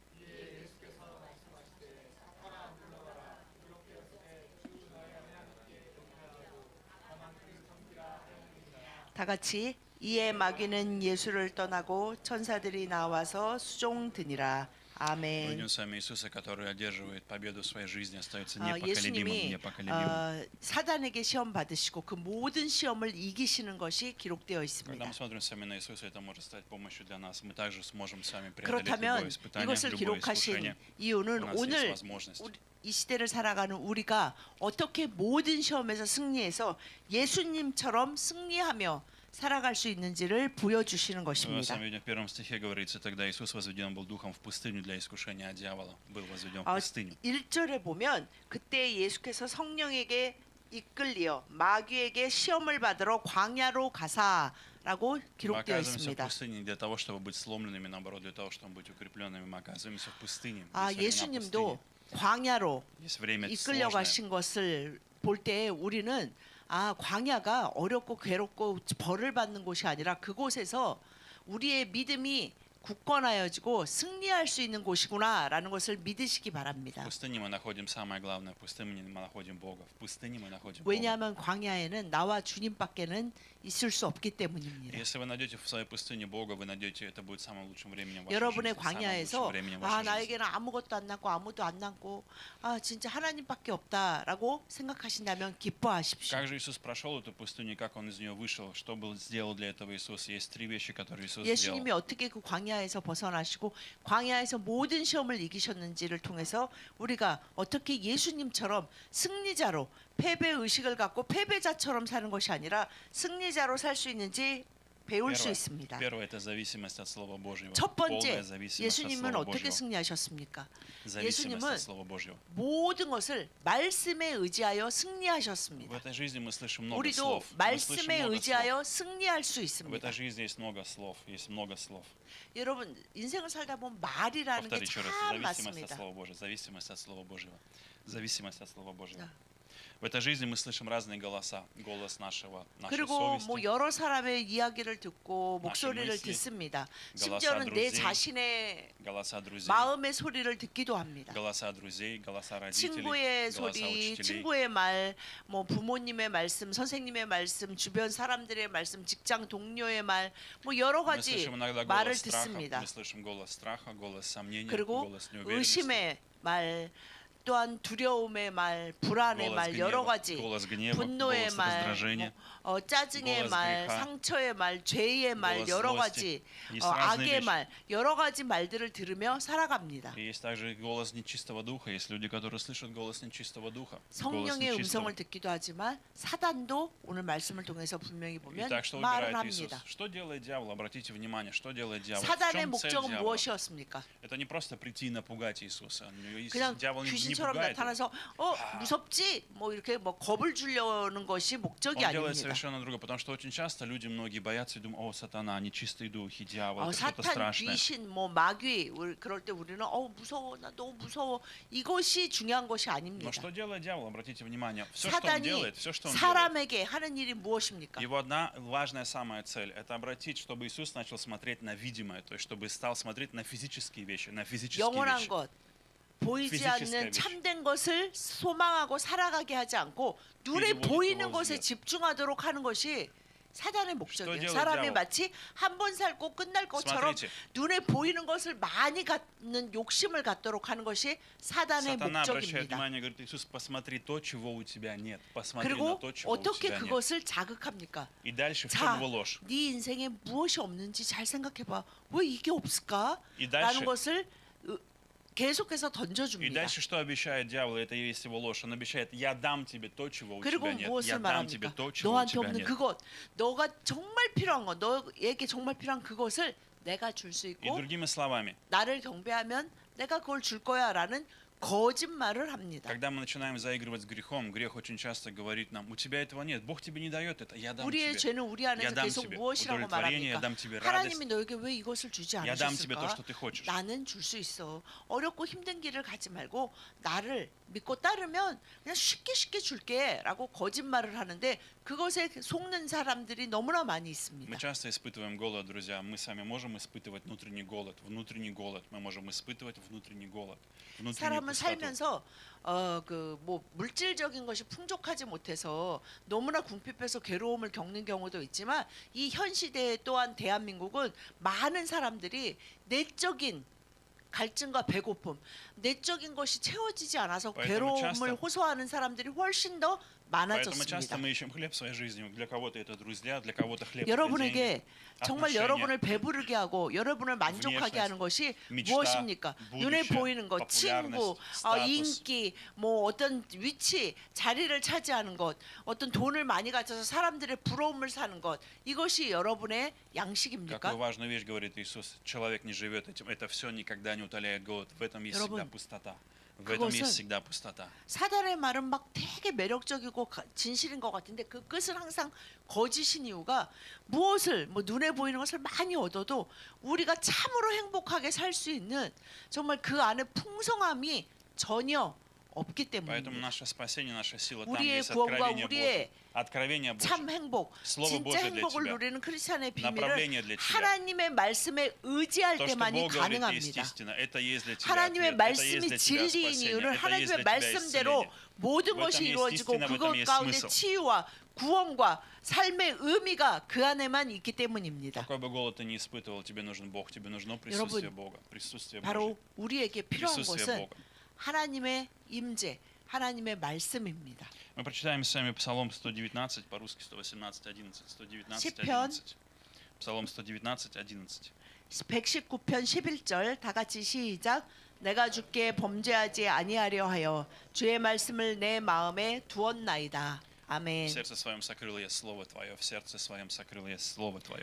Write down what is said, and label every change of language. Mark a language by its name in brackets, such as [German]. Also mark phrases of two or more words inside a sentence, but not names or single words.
[Korean] 다 같이 이에 마귀는 예수를 떠나고 천사들이 나와서 수종드니라. 아멘. [Russian] Увидим с вами Иисуса, который одерживает победу в своей жизни, остается непоколебимым, [Korean] 예수님이 [Russian] непоколебимым. [Korean] 사단에게 시험 받으시고 그 모든 시험을 이기시는 것이 기록되어 [Russian] Когда [Korean] 있습니다. [Russian] мы смотрим с вами на Иисуса, это может стать помощью для нас. Мы также сможем с вами преодолеть любое [Korean] 그렇다면 [Russian] испытание, [Korean] 이것을 [Russian] любое [Korean] 기록하신 [Russian] искушение. У [Korean] 이유는 [Russian] нас есть [Korean] 오늘 [Russian] возможность. [Korean] 이 시대를 살아가는 우리가 어떻게 모든 시험에서 승리해서 예수님처럼 승리하며 살아갈 수 있는지를 보여주시는 [Russian] Мы [Korean] 것입니다. [Russian] с вами видим в первом стихе говорится, тогда Иисус возведен был духом в пустыню для искушения от дьявола. Был возведен в пустыню. [Korean] 1절에 보면 그때 예수께서 성령에게 이끌려 마귀에게 시험을 받으러 광야로 가사라고 [Russian] Мы [Korean] 기록되어 [Russian] оказываемся в [Korean] 있습니다. [Russian] пустыне не для того, чтобы быть сломленными, наоборот, для того, чтобы быть укрепленными. Мы оказываемся в пустыне. [Korean] 예수님도 광야로 [Russian] Есть время [Korean] 이끌려 [Russian] сложное. [Korean] 가신 것을 볼 때 우리는 광야가 어렵고 괴롭고 벌을 받는 곳이 아니라 그곳에서 우리의 믿음이 굳건하여지고 승리할 수 있는 곳이구나라는 것을 믿으시기 [Russian] В [Korean] 바랍니다. [Russian] пустыне мы находим самое главное. В пустыне мы находим Бога. В пустыне мы находим Бога. [Korean] 왜냐하면 광야에는 나와 주님밖에는 있을 수 없기 때문입니다. [Russian] Если вы найдете в своей пустыне Бога, вы найдете, это будет самым лучшим временем вашей [Korean] 여러분의 [Russian] жизни. Самым [Korean] 광야에서 [Russian] лучшим временем вашей жизни. [Korean] 나에게는 아무것도 안 남고 아무도 안 남고 진짜 하나님밖에 없다라고 생각하신다면 기뻐하십시오. [Russian] Как же Иисус прошел эту пустыню, как Он из нее вышел, что был сделал для этого Иисус? Есть три вещи, которые Иисус [Korean] 예수님이 [Russian] сделал. [Korean] 어떻게 그 광야에서 벗어나시고 광야에서 모든 시험을 이기셨는지를 통해서 우리가 어떻게 예수님처럼 승리자로 패배 의식을 갖고 패배자처럼 사는 것이 아니라 승리자로 살 수 있는지 배울 수 있습니다. [Russian] Первое – это зависимость от Слова Божьего. [Korean] 첫 번째, [Russian] Полная зависимость от [Korean] 예수님은 [Russian] Слова [Korean] 어떻게 [Russian] Божьего. [Korean] 승리하셨습니까? [Russian] Зависимость [Korean] 예수님은 [Russian] от Слова Божьего. [Korean] 모든 것을 말씀에 의지하여 [Russian] В [Korean] 승리하셨습니다. [Russian] этой жизни мы слышим много [Korean] 우리도 [Russian] слов. Мы слышим [Korean] 말씀에 [Russian] много слов. [Korean] 의지하여 승리할 수 [Russian] В [Korean] 있습니다. [Russian] этой жизни есть много слов. Есть много слов. [Korean] 여러분 인생을 살다 보면 말이라는 게 [Russian] Повтори еще раз. [Korean] 참 [Russian] Зависимость от [Korean] 많습니다. [Russian] Слова Божьего. Зависимость от Слова Божьего. Зависимость от Слова Божьего. В этой жизни мы слышим разные голоса. Голос нашей [Korean] 그리고 [Russian] совести. [Korean] 여러 사람의 이야기를 듣고 목소리를 [Russian] мысли, [Korean] 듣습니다. [Russian] голоса [Korean] 심지어는 내 [Russian] друзей, [Korean] 자신의 [Russian] голоса друзей. [Korean] 마음의 소리를 듣기도 합니다. [Russian] Голоса друзей, голоса родителей, [Korean] 친구의 [Russian] голоса [Korean] 소리, [Russian] учителей. [Korean] 친구의 말, 부모님의 말씀, 선생님의 말씀, 주변 사람들의 말씀, 직장 동료의 말, 여러 [Russian] Мы [Korean] 가지 [Russian] слышим иногда [Korean] 말을 [Russian] голос страха, [Korean] 듣습니다. [Russian] мы слышим голос страха, голос сомнения, [Korean] 그리고 [Russian] голос неуверенности, [Korean] 의심의 말, 또한 두려움의 말, 불안의 [Russian] голос [Korean] 말, [Russian] гнева, [Korean] 여러 가지 [Russian] голос гнева, [Korean] 분노의 [Russian] голос [Korean] 말, [Russian] раздражения, [Korean] 짜증의 [Russian] голос [Korean] 말, [Russian] греха, [Korean] 상처의 말, 죄의 말, [Russian] голос [Korean] 여러 [Russian] злости. [Korean] 가지 [Russian] Есть разные [Korean] 악의 [Russian] вещи. [Korean] 말, 여러 가지 말들을 들으며 살아갑니다. [Russian] И есть также голос нечистого духа. Есть люди, которые слышат голос нечистого духа. голос [Korean] 성령의 [Russian] нечистого. [Korean] 음성을 듣기도 하지만 사단도 오늘 말씀을 통해서 분명히 보면 [Russian] Итак, что [Korean] 말을 [Russian] выбирает Иисус? [Korean] 합니다. [Russian] Что делает дьявол? Обратите внимание, что делает дьявол? В [Korean] 사단의 [Russian] чем цель [Korean] 목적은 [Russian] дьявола? [Korean] 무엇이었습니까? [Russian] Это не просто прийти и напугать Иисуса. [Korean] 그냥 [Russian] Дьявол не [Korean] 귀신처럼 [Russian] пугает [Korean] 나타나서 무섭지? 뭐 이렇게 뭐 겁을 주려는 것이 목적이 [Russian] Он делает [Korean] 아닙니다. [Russian] совершенно другое, потому что очень часто люди, многие боятся и думают, о, сатана, нечистые духи, дьявол, это что-то [Korean] 사탄, [Russian] страшное. [Korean] 귀신, 뭐 마귀 그럴 때 우리는 무서워, 나 너무 무서워. 이것이 중요한 것이 아닙니다. [Russian] Но что делает дьявол? Обратите внимание, все, что он [Korean] 사단이 [Russian] делает, все, что он делает, [Korean] 사람에게 하는 일이 무엇입니까? [Russian] его одна важная самая цель – это обратить, чтобы Иисус начал смотреть на видимое, то есть чтобы стал смотреть на физические вещи, на физические [Korean] 영원한 [Russian] вещи. [Korean] 것, 보이지 [Russian] Физическая [Korean] 않는 [Russian] вещь. [Korean] 참된 것을 소망하고 살아가게 하지 않고 눈에 [Russian] Переводит [Korean] 보이는 [Russian] его [Korean] 것에 [Russian] взгляд. [Korean] 집중하도록 하는 것이 사단의 목적이에요. [Russian] делает [Korean] 사람이 [Russian] дьявол? [Korean] 마치 한 번 살고 끝날 것처럼 [Russian] Смотрите. [Korean] 눈에 보이는 것을 많이 갖는 욕심을 갖도록 하는 것이 사단의 [Russian] Сатана обращает [Korean] 목적입니다. [Russian] внимание, говорит, Иисус, посмотри то, чего у тебя нет. Посмотри на [Korean] 그리고 [Russian] то, чего у [Korean] 어떻게 [Russian] тебя нет. [Korean] 그것을 자극합니까? [Russian] И дальше в чем [Korean] 자, [Russian] его ложь? [Korean] 네 인생에 무엇이 없는지 잘 생각해봐. 왜 이게 없을까? 이 라는 [Russian] дальше- [Korean] 것을 계속해서 [Russian] И [Korean] 던져줍니다. [Russian] дальше что обещает дьявол? Это и есть его ложь. Он обещает, я дам тебе то, чего у [Korean] 그리고 [Russian] тебя нет. [Korean] 무엇을 [Russian] Я дам тебе [Korean] 말합니까? [Russian] то, чего у [Korean] 너한테 [Russian] тебя [Korean] 없는 [Russian] нет. [Korean] 그것, 너가 정말 필요한 거, 너에게 정말 필요한 그것을 내가 줄 수 [Russian] И [Korean] 있고 [Russian] другими словами, [Korean] 나를 경배하면 내가 그걸 줄 거야라는 거짓말을 합니다. [Russian] когда мы начинаем заигрывать с грехом, грех очень часто говорит нам, у тебя этого нет, Бог тебе не дает это, я дам [Korean] 우리의 [Russian] тебе. [Korean] 죄는 우리 [Russian] Я [Korean] 안에서 [Russian] дам [Korean] 계속 [Russian] тебе [Korean] 무엇이라고 [Russian] удовлетворение, я [Korean] 말합니까? [Russian] дам тебе [Korean] 하나님이 [Russian] радость, [Korean] 너에게 왜 이것을 주지 [Russian] я дам тебе то, [Korean] 않으셨을까? [Russian] что ты хочешь. [Korean] 나는 줄 수 있어. 어렵고 힘든 길을 가지 말고 나를 믿고 따르면 그냥 쉽게 줄게라고 거짓말을 하는데 그것에 속는 사람들이 너무나 많이 있습니다. [Russian] Мы часто испытываем голод, друзья. Мы сами можем испытывать внутренний голод. Внутренний голод. Мы можем испытывать внутренний голод. Внутреннюю [Korean] 사람은 [Russian] пустоту. [Korean] 살면서 그 뭐 물질적인 것이 풍족하지 못해서 너무나 궁핍해서 괴로움을 겪는 경우도 있지만 이 현 시대에 또한 대한민국은 많은 사람들이 내적인 갈증과 배고픔, 내적인 것이 채워지지 않아서 [Russian] Поэтому [Korean] 괴로움을 [Russian] часто- [Korean] 호소하는 사람들이 훨씬 더 [Russian] Поэтому часто [Korean] 많아졌습니다. [Russian] мы ищем хлеб в своей жизни. Для кого-то это друзья, для кого-то хлеб это деньги, [Korean] 여러분에게 정말 [Russian] отношения, [Korean] 여러분을 배부르게 하고 여러분을 만족하게 하는 것이 미치다, 무엇입니까? 눈에 [Russian] будущее, [Korean] 보이는 것, 친구, [Russian] популярность, 스타tus. [Korean] 인기, 뭐 어떤 위치, 자리를 차지하는 것, 어떤 돈을 많이 가져서 사람들의 부러움을 사는 것, 이것이 여러분의 [Russian] Какую [Korean] 양식입니까? [Russian] важную вещь говорит Иисус. Человек не живет этим. Это все никогда не утоляет голод. В этом есть всегда [Korean] 여러분, [Russian] пустота. В этом [Korean] 그것은 [Russian] есть всегда пустота. [Korean] 사단의 말은 막 되게 매력적이고 진실인 것 같은데 그 끝은 항상 거짓인 이유가 무엇을 뭐 눈에 보이는 것을 많이 얻어도 우리가 참으로 행복하게 살 수 있는 정말 그 안에 풍성함이 전혀 없기 [Russian] Поэтому [Korean] 때문입니다. [Russian] наше спасение, наша сила, там [Korean] 우리의 [Russian] есть [Korean] 구원과 [Russian] откровение [Korean] 우리의 [Russian] Божье. Откровение [Korean] 참 [Russian] Божье. [Korean] 행복, [Russian] Слово [Korean] 진짜 [Russian] Божье для [Korean] 행복을 [Russian] тебя. [Korean] 누리는 크리스찬의 [Russian] Направление [Korean] 비밀은 [Russian] для тебя. [Korean] 하나님의 말씀에 의지할 [Russian] То, что [Korean] 때만이 [Russian] Бог говорит, есть [Korean] 가능합니다. [Russian] истина. Это есть для тебя [Korean] 하나님의 [Russian] ответ. Это есть [Korean] 말씀이 [Russian] для тебя [Korean] 진리인 [Russian] спасение. [Korean] 이유는 [Russian] Это есть [Korean] 하나님의 [Russian] для тебя [Korean] 말씀대로 [Russian] исцеление. [Korean] 모든 [Russian] В этом [Korean] 것이 [Russian] есть [Korean] 이루어지고 [Russian] истина, в этом [Korean] 그것 [Russian] есть [Korean] 가운데 [Russian] смысл. [Korean] 치유와 구원과 삶의 의미가 그 안에만 있기 때문입니다. [Russian] Какой бы голод ты ни испытывал, тебе нужен Бог, тебе нужно присутствие [Korean] 여러분, [Russian] Бога, присутствие [Korean] 바로 [Russian] Божье, [Korean] 우리에게 필요한 [Russian] присутствие [Korean] 것은 [Russian] Бога. [Korean] 하나님의 임재, 하나님의 말씀입니다. [Russian] Мы прочитаем с вами Псалом 119, по-русски 118, 11. 119, [Korean] 시편. [Russian] 11. Псалом 119, 11. [Korean] 119편 11절 다 같이 시작. 내가 주께 범죄하지 아니하려 하여 주의 말씀을 내 마음에 두었나이다. [Russian] В [Korean] 아멘. [Russian] сердце своем сокрыл я Слово Твое, в сердце своем сокрыл я Слово Твое.